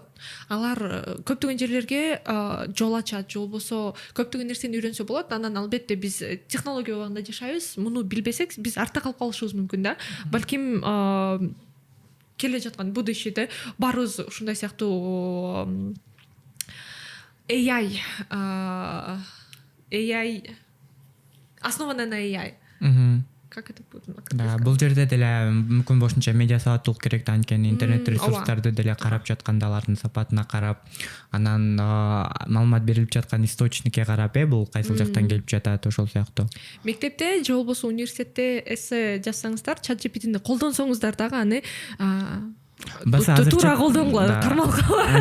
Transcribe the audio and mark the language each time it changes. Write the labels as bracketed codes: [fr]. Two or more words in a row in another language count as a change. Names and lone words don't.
[ky] Алар көптөгөн жерлерге жол ачат, же болбосо көптөгөн нерсени үйрөнсө болот. Анан албетте биз технология убагында жашайбыз. Муну билбесек, биз артта калып калышыбыз мүмкүн да. Балким келе жаткан будущеде баарыбыз ушундай сыяктуу AI [ru] основана на [ky] AI. [ru] Как это будет? [ky] Да, бул жерде деле мүмкүн бошунча медиа сабаттуулук керек да, анткени интернет ресурстарды деле карап жатканда алардын сапатына карап, анан маалымат берилип жаткан источникке карап, бул кайсыл жактан келип жатат, ошол сыяктуу. Мектепте же болбосо университетте эссе жазсаңыздар, ChatGPT-ни колдонсоңуздар дагы аны туура колдонгула, кармалгыла.